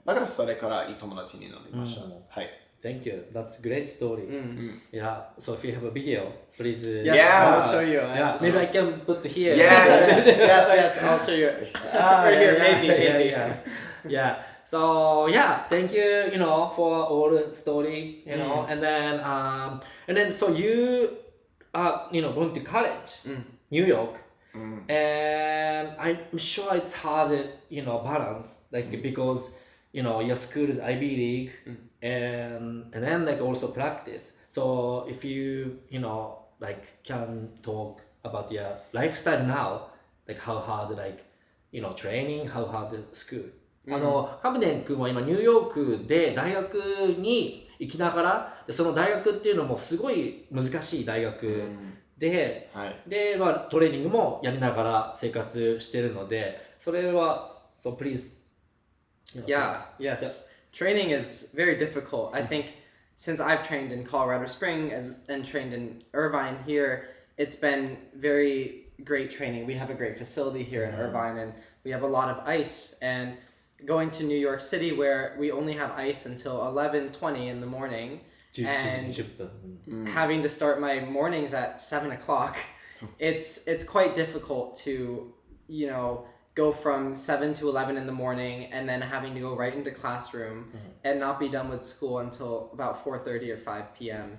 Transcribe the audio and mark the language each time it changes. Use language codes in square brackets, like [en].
[ja] だからそれからいい友達になりました。はい。 [en] Thank you. That's a great story. Yeah. So if you have a video, please. I'll show you. Yeah. Maybe I can put here. Yes. I'll show you. Right here, maybe. Yeah. So thank you. For all the story. And then so you are going to college, New York. And I'm sure it's hard, balance, because your school is Ivy League, and then also practice. So if you can talk about your lifestyle now, how hard training, how hard school. [ja] カムデン君は今ニューヨークで大学に行きながら、でその大学っていうのもすごい難しい大学で、でトレーニングもやりながら生活してるので、それは [en] So please. Yes. Training is very difficult. I think since I've trained in Colorado Springs and trained in Irvine here, it's been very great training. We have a great facility here in Irvine, and we have a lot of ice. And going to New York City, where we only have ice until 11:20 in the morning, and having to start my mornings at 7 o'clock, it's quite difficult to, go from 7 to 11 in the morning, and then having to go right into classroom and not be done with school until about 4:30 or 5 p.m.